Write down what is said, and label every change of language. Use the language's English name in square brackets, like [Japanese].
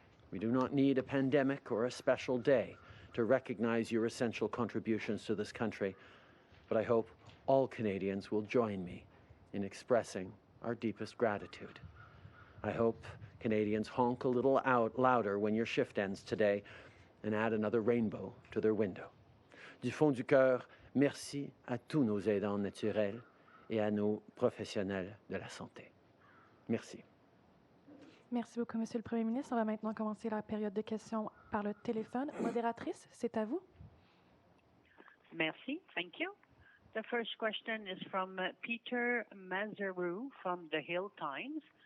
[English] We do not need a pandemic or a special day to recognize your essential contributions to this country, but I hope all Canadians will join me in expressing our deepest gratitude. I hope Canadians honk a little louder when your shift ends today and add another rainbow to their window. [French] Du fond du cœur, merci à tous nos aidants naturels et à nos professionnels de la santé. Merci. Merci beaucoup, Monsieur le Premier ministre. On va maintenant commencer la période de questions par le téléphone. Modératrice, c'est à vous. Merci. [English] Thank you. The first question is from Peter Mazeroux from The Hill Times.